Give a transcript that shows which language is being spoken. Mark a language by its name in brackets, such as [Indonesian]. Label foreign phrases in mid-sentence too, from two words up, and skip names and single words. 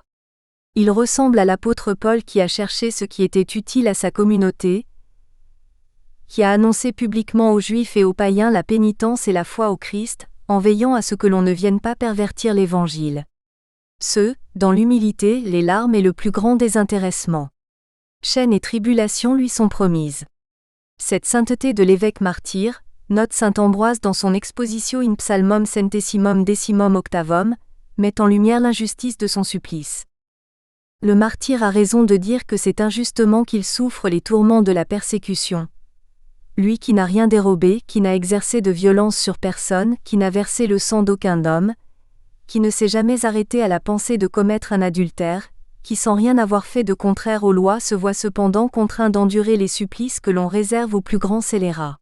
[French] Il ressemble à l'apôtre Paul qui a cherché ce qui était utile à sa communauté, qui a annoncé publiquement aux Juifs et aux païens la pénitence et la foi au Christ, en veillant à ce que l'on ne vienne pas pervertir l'Évangile. Ce, dans l'humilité, les larmes et le plus grand désintéressement. Chaînes et tribulations lui sont promises. Cette sainteté de l'évêque martyr, note saint Ambroise dans son Expositio in Psalmum centesimum decimum octavum, met en lumière l'injustice de son supplice. Le martyr a raison de dire que c'est injustement qu'il souffre les tourments de la persécution. Lui qui n'a rien dérobé, qui n'a exercé de violence sur personne, qui n'a versé le sang d'aucun homme, qui ne s'est jamais arrêté à la pensée de commettre un adultère, qui sans rien avoir fait de contraire aux lois se voit cependant contraint d'endurer les supplices que l'on réserve aux plus grands scélérats.